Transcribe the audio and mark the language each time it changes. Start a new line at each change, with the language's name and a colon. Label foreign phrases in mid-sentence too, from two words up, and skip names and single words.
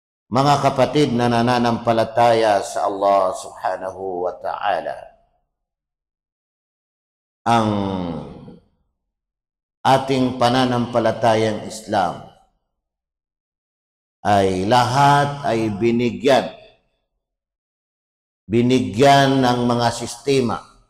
Filipino: Mga kapatid na nananampalataya sa Allah
Arabic: سبحانه وتعالى,
Filipino: ang ating pananampalatayang Islam ay lahat ay binigyan ng mga sistema.